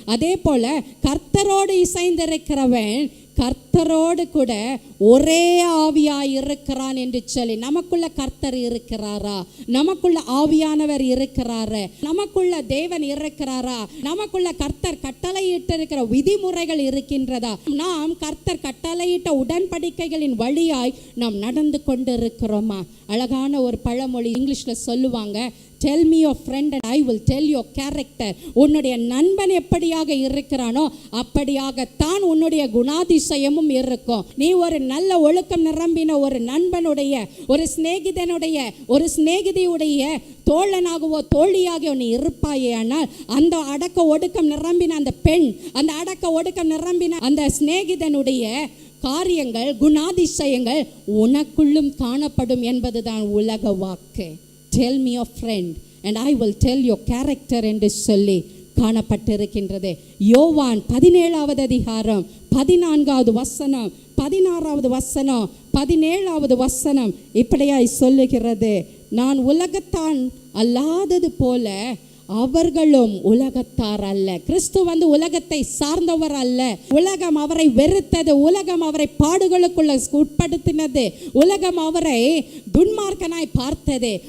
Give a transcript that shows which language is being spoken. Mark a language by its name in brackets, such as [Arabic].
[Tamil] அதே போல கர்த்தரோடு இசைந்திருக்கிறவன் கர்த்தரோடு கூட ஒரே ஆவியாய் இருக்கிறான் என்று சொல்லி, நமக்குள்ள கர்த்தர் இருக்கிறாரா, நமக்குள்ள ஆவியானவர் இருக்கிறாரா, நமக்குள்ள தேவன் இருக்கிறாரா, நமக்குள்ள கர்த்தர் கட்டளையிட்டு இருக்கிற விதிமுறைகள் இருக்கின்றதா, நாம் கர்த்தர் கட்டளையிட்ட உடன்படிக்கைகளின் வழியாய் நாம் நடந்து கொண்டு இருக்கிறோமா? அழகான ஒரு பழமொழி இங்கிலீஷ்ல சொல்லுவாங்க, [English] tell me your friend and I will tell your character. [Tamil] உன்னுடைய நண்பன் எப்படியாக இருக்கிறானோ அப்படியாகத்தான் உன்னுடைய குணாதிசயமும் இருக்கும். நீ ஒரு நல்ல ஒழுக்கம் நிரம்பின ஒரு நண்பனுடைய, ஒரு சிநேகிதனுடைய, ஒரு சிநேகிதியுடைய தோழனாகவோ தோழியாகவோ நீ இருப்பாயே, ஆனால் அந்த அடக்க ஒடுக்கம் நிரம்பின அந்த பெண், அந்த அடக்க ஒடுக்கம் நிரம்பின அந்த சிநேகிதனுடைய காரியங்கள், குணாதிசயங்கள் உனக்குள்ளும் காணப்படும் என்பதுதான் உலக வாக்கு. [English] Tell me your friend and I will tell your character [Tamil] என்று சொல்லி காணப்பட்டிருக்கின்றது. யோவான் 17வது அதிகாரம் 14வது வசனம், 16வது வசனம், 17வது வசனம் இப்படியாய் சொல்லுகிறது. நான் உலகத்தான் அல்லாதது போல அவர்களும் உலகத்தார் அல்ல. கிறிஸ்து உலகத்தை சார்ந்தவர் அல்ல. உலகம் அவரை வெறுத்தது, உலகம் அவரை பாடுகளுக்குள்ள உட்படுத்தினது, உலகம் அவரை துன்மார்க்கனாய் பார்த்தது.